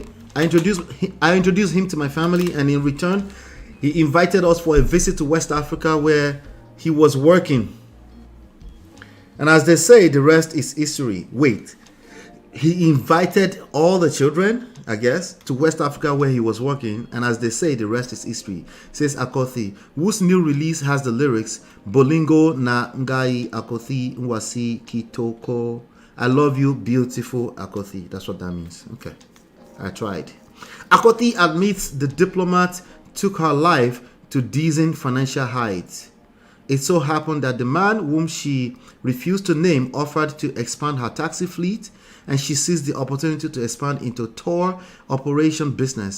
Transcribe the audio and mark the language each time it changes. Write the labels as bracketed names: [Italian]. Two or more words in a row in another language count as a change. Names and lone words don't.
[English] I introduced him to my family, and in return, he invited us for a visit to West Africa where he was working. And as they say, the rest is history. Wait, he invited all the children, I guess, to West Africa where he was working, and as they say, the rest is history, says Akothee, whose new release has the lyrics, [Lingala] Bolingo na ngai Akothee nwasi kitoko. [English] I love you, beautiful Akothee. That's what that means. Okay, I tried. Akothee admits the diplomat took her life to decent financial heights. It so happened that the man whom she refused to name offered to expand her taxi fleet, and she seized the opportunity to expand into tour operation business.